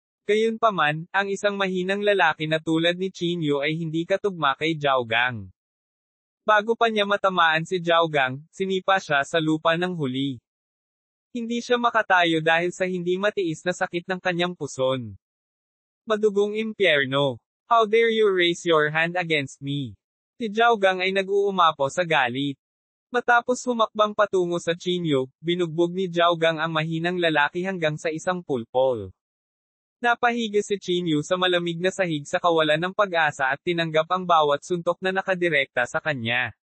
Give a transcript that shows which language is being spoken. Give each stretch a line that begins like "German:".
Filipino: Gayunpaman, ang isang mahinang lalaki na tulad ni Qin Yu ay hindi katugma kay Zhaogang. Bago pa niya matamaan si Zhaogang, sinipa siya sa lupa ng huli. Hindi siya makatayo dahil sa hindi matiis na sakit ng kanyang puson. Madugong impyerno.
English: How dare you raise your hand against me?
Filipino: Si Zhaogang ay nag-uumapaw sa galit. Matapos humakbang patungo sa Qin Yu, binugbog ni Zhaogang ang mahinang lalaki hanggang sa isang pulpol. Napahiga si Qin Yu sa malamig na sahig sa kawalan ng pag-asa at tinanggap ang bawat suntok na nakadirekta sa kanya.